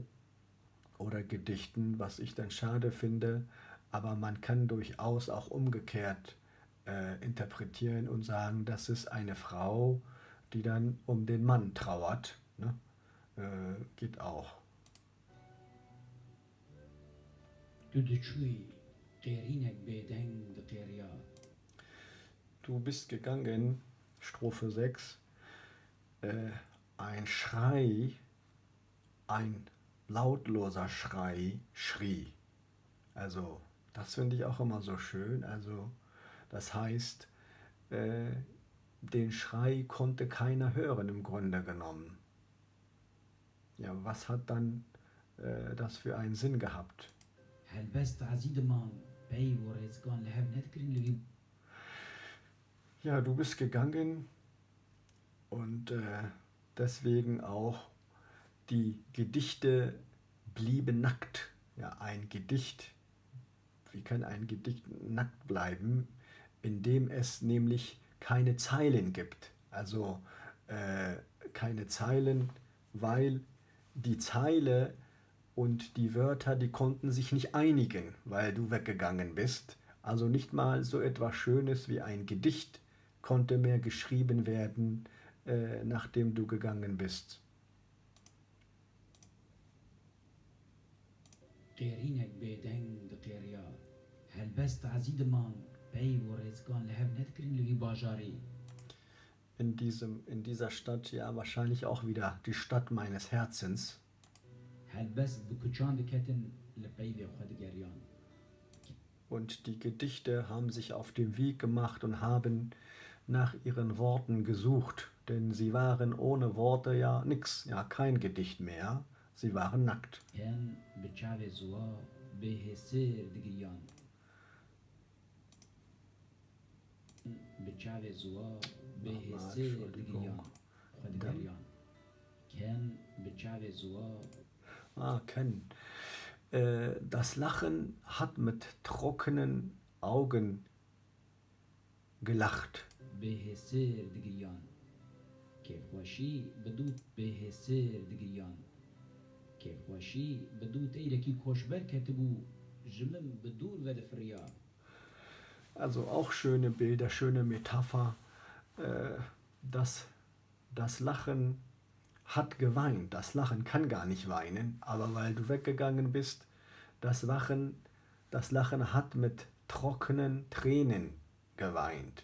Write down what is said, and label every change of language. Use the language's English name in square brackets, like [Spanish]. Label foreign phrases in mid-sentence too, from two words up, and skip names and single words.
[German] Oder Gedichten, was ich dann schade finde. Aber man kann durchaus auch umgekehrt interpretieren und sagen, das ist eine Frau, die dann um den Mann trauert. Ne? Geht auch. [Kurdish] Du dçûyî qêrînek bêdeng di qêriya. [German] Du bist gegangen, Strophe 6, ein Schrei, ein lautloser Schrei schrie. Also das finde ich auch immer so schön. Also das heißt, den Schrei konnte keiner hören im Grunde genommen. Ja, was hat dann das für einen Sinn gehabt? [Kurdish] Helbest ezîdiman pey û rêzgan li hev nedikirîn li wî. [German] Ja, du bist gegangen und deswegen auch die Gedichte blieben nackt. Ja, ein Gedicht, wie kann ein Gedicht nackt bleiben, indem es nämlich keine Zeilen gibt. Also keine Zeilen, weil die Zeile und die Wörter, die konnten sich nicht einigen, weil du weggegangen bist. Also nicht mal so etwas Schönes wie ein Gedicht konnte mehr geschrieben werden, nachdem du gegangen bist. [Kurdish] Qêrînek bêdeng di qêriya. Helbest ezîdiman pey û rêzgan li hev nedikirîn li wî bajarî. [German] In dieser Stadt, ja, wahrscheinlich auch wieder die Stadt meines Herzens. [Kurdish] Helbest bi kuçan diketin li peyvê xwe digeriyan. [German] Und die Gedichte haben sich auf den Weg gemacht und haben nach ihren Worten gesucht, denn sie waren ohne Worte ja nix, ja kein Gedicht mehr. Sie waren nackt. [Kurdish] Yên bi çavê ziwa bêhêsêr digiriyan. Bi çavê ziwa bêhêsêr digiriyan xwe digeriyan. Yên bi çavê ziwa. Ken. [German] Das Lachen hat mit trockenen Augen gelacht. [Kurdish] Bêhêsêr digiriyan. Kêfxweşî bi dû bêhêsêr digiriyan. Kêfxweşî bi dû teyrekî koşber ketibû ji min bi dûr vedifiriya. [German] Also auch schöne Bilder, schöne Metapher. Das Lachen hat geweint. Das Lachen kann gar nicht weinen, aber weil du weggegangen bist, das Lachen hat mit trockenen Tränen geweint.